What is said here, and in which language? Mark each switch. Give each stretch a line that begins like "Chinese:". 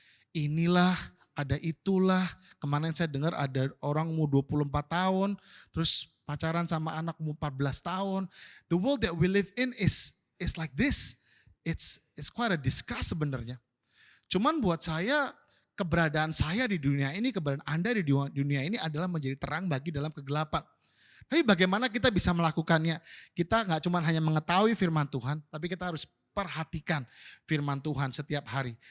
Indonesian: Inilah, ada itulah, kemarin saya dengar ada orang umur 24 tahun, terus pacaran sama anak umur 14 tahun.
English: The world that we live in is like this. It's quite a disgust sebenarnya.
Indonesian: Cuman buat saya, keberadaan saya di dunia ini, keberadaan Anda di dunia ini adalah menjadi terang bagi dalam kegelapan. Tapi bagaimana kita bisa melakukannya? Kita gak cuma hanya mengetahui firman Tuhan, tapi kita harus perhatikan firman Tuhan setiap hari.